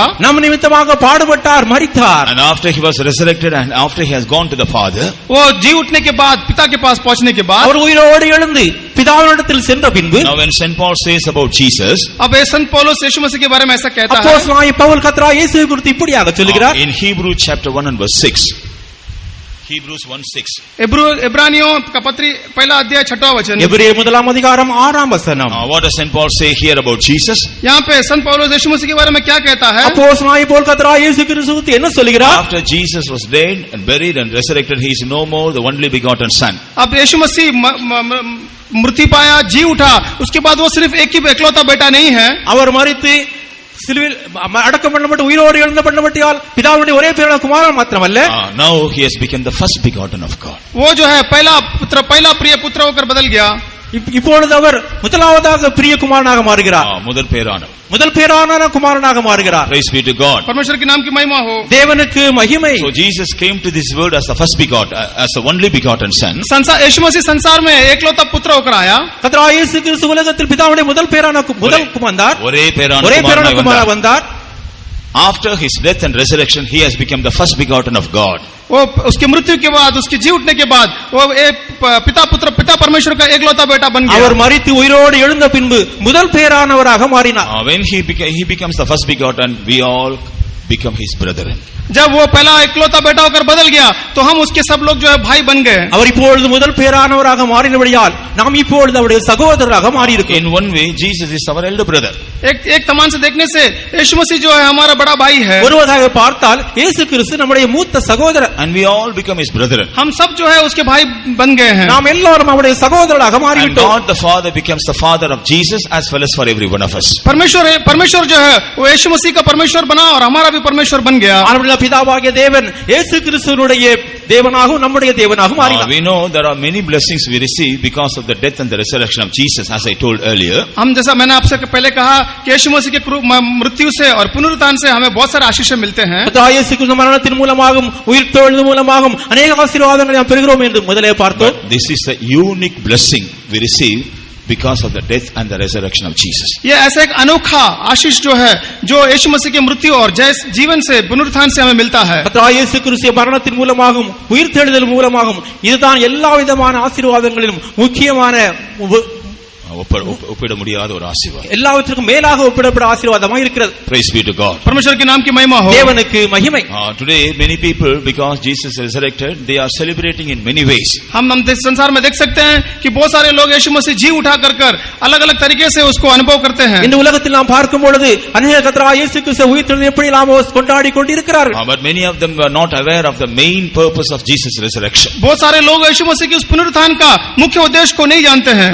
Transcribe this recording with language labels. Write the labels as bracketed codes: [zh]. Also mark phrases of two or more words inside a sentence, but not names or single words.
[ta] நம் நிமித்தமாக பாடுபட்டார், மரித்தார். [en] and after he was resurrected and after he has gone to the Father, [hi] वो जी उठने के बाद पिता के पास पहुंचने के बाद [ta] அவர் உயிரோடு எழுந்து பிதாவினிடத்தில் சென்ற பின்பு [en] now when St. Paul says about Jesus, [hi] अब संत पौलुस यीशु मसीह के बारे में ऐसा कहता है। [ta] அப்போஸ்தலனாகிய பவுல் கர்த்தராகிய இயேசுவை குறித்து இப்படியாக சொல்கிறார். [en] in Hebrews chapter 1 and verse 6, Hebrews 1:6, [hi] इब्रानियों का पत्री 1 अध्याय 6 वचन। [ta] எபிரேயர் 1 அதிகாரம் 6 வசனம். [en] what does St. Paul say here about Jesus? [hi] यहाँ पे संत पौलुस यीशु मसीह के बारे में क्या कहता है? [ta] அப்போஸ்தலனாகிய பவுல் கர்த்தராகிய இயேசு கிறிஸ்து குறித்து என்ன சொல்கிறார்? [en] after Jesus was dead and buried and resurrected, he is no more the only begotten Son. [hi] अब यीशु मसीह मृत्यु पाया, जी उठा, उसके बाद वो सिर्फ एक ही इकलौता बेटा नहीं है। [ta] அவர் மரித்து சிலுவையில் அடக்கம் பண்ணப்பட்டு உயிரோடு எழுந்த பண்ணப்பட்டால் பிதாவுடைய ஒரே பேரான குமாரன் மாத்திரமல்ல, [en] now he has become the first begotten of God. [hi] वो जो है पहला प्रिय पुत्र होकर बदल गया। [ta] இப்பொழுது அவர் முதலாவதாக பிரிய குமாரனாக மாறுகிறார். முதல் பேரானவர், முதல் பேரான குமாரனாக மாறுகிறார். [en] Praise be to God. [hi] परमेश्वर के नाम की महिमा हो. [ta] தேவனுக்கு மகிமை. [en] So Jesus came to this world as the first begotten, as the only begotten son. [hi] संसार यीशु मसीह संसार में एकलौता पुत्र होकर आया. [ta] கர்த்தராகிய இயேசு கிறிஸ்து உலகத்தில் பிதாவுடைய முதல் பேரான முதல் குமாரன், ஒரே பேரான குமாரனாக வந்தார். [en] After his death and resurrection, he has become the first begotten of God. [hi] वो उसकी मृत्यु के बाद, उसके जी उठने के बाद वो पिता परमेश्वर का एकलौता बेटा बन गया. [ta] அவர் மரித்து உயிரோடு எழுந்த பின்பு முதல் பேரானவராக மாறினார். [en] When he becomes the first begotten, we all become his brethren. [hi] जब वो पहला एकलौता बेटा होकर बदल गया तो हम उसके सब लोग जो है भाई बन गए. [ta] அவர் இப்பொழுது முதல் பேரானவராக மாறினபடியால் நாம் இப்பொழுது அவருடைய சகோதரராக மாறி இருக்கிறோம். [en] In one way, Jesus is our elder brother. [hi] एक तमान से देखने से यीशु मसीह जो है हमारा बड़ा भाई है. [ta] ஒரு வகையாக பார்த்தால் இயேசு கிறிஸ்து நம்முடைய மூத்த சகோதரர். [en] And we all become his brethren. [hi] हम सब जो है उसके भाई बन गए हैं. [ta] நாம் எல்லாரும் அவருடைய சகோதரராக மாறிவிட்டோம். [en] God the Father becomes the father of Jesus as well as for every one of us. [hi] परमेश्वर जो है वो यीशु मसीह का परमेश्वर बना और हमारा भी परमेश्वर बन गया. [ta] அவருடைய பிதாவாகிய தேவன் இயேசு கிறிஸ்துவினுடைய தேவனாகவும் நம்முடைய தேவனாகவும் மாறினார். [en] We know there are many blessings we receive because of the death and the resurrection of Jesus, as I told earlier. [hi] हम जैसा मैंने आपसे पहले कहा कि यीशु मसीह के मृत्यु से और पुनरुत्थान से हमें बहुत सारे आशीष मिलते हैं. [ta] இயேசு கிறிஸ்து மரணத்தின் மூலமாகவும் உயிர்த்தெழுதல் மூலமாகவும் अनेक ஆசீர்வாதங்களை நாம் பெறுகிறோம் என்று முதலே பார்த்தோம். [en] This is the unique blessing we receive because of the death and the resurrection of Jesus. [hi] ये ऐसा एक अनोखा आशीष जो है जो यीशु मसीह के मृत्यु और जीवन से पुनरुत्थान से हमें मिलता है. [ta] இயேசு கிறிஸ்து மரணத்தின் மூலமாகவும் உயிர்த்தெழுதல் மூலமாகவும் இதுதான் எல்லா விதமான ஆசீர்வாதங்களிலும் முக்கியமான ஒப்பிட முடியாத ஒரு ஆசீர்வாதம், எல்லாவற்றுக்கும் மேலாக ஒப்பிடப்பட ஆசீர்வாதமாக இருக்கிறது. [en] Praise be to God. [hi] परमेश्वर के नाम की महिमा हो. [ta] தேவனுக்கு மகிமை. [en] Today many people, because Jesus resurrected, they are celebrating in many ways. [hi] हम संसार में देख सकते हैं कि बहुत सारे लोग यीशु मसीह जी उठा कर अलग-अलग तरीके से उसको अनुभव करते हैं. [ta] இந்த உலகத்தில் நாம் பார்க்கும் பொழுது अनेक கர்த்தராகிய இயேசு கிறிஸ்து உயிர்த்தெழுந்ததை எப்படி நாம் கொண்டாடி கொண்டிருக்கிறார்கள். [en] But many of them were not aware of the main purpose of Jesus' resurrection. [hi] बहुत सारे लोग यीशु मसीह के उस पुनरुत्थान का मुख्य उद्देश्य को नहीं जानते हैं.